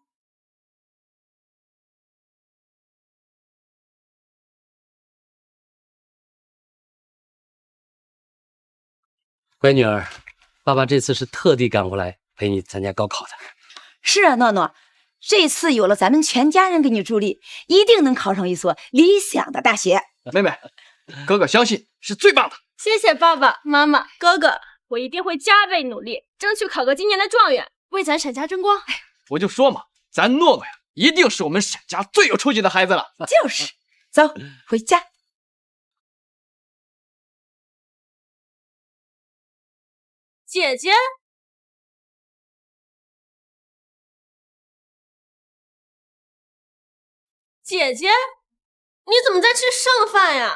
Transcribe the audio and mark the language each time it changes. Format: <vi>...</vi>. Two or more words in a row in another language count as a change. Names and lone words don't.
<zh>乖女兒，爸爸這次是特地趕過來陪你參加高考的。是啊，諾諾，這次有了咱們全家人給你助力，一定能考上一所理想的大學。妹妹，哥哥相信是最棒的。謝謝爸爸媽媽，哥哥，我一定會加倍努力，爭取考個今年的狀元，為咱沈家爭光。我就說嘛，咱諾諾呀，一定是我們沈家最有出息的孩子了。就是，走，回家。姐姐，姐姐，你怎么在吃剩飯呀？</zh>